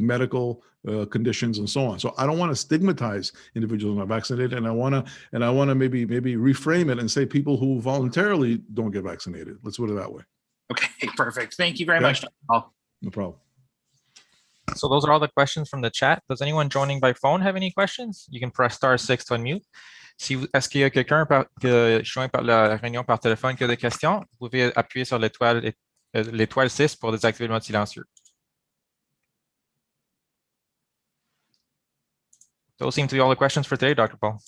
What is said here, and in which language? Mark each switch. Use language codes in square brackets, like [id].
[en] medical conditions and so on. So I don't want to stigmatize individuals who are vaccinated, and I want to maybe reframe it and say people who voluntarily don't get vaccinated. Let's put it that way. Okay, perfect. Thank you very much, Dr. Paul. No problem. So those are all the questions from the chat. Does anyone joining by phone have any questions? You can press *6 to unmute. [fr] Est-ce qu'il y a quelqu'un joint par la réunion par téléphone qui a des questions? Vous pouvez appuyer sur l'étoile 6 pour désactiver le mode silencieux. [en] Those seem to be all the questions for today, Dr. Paul.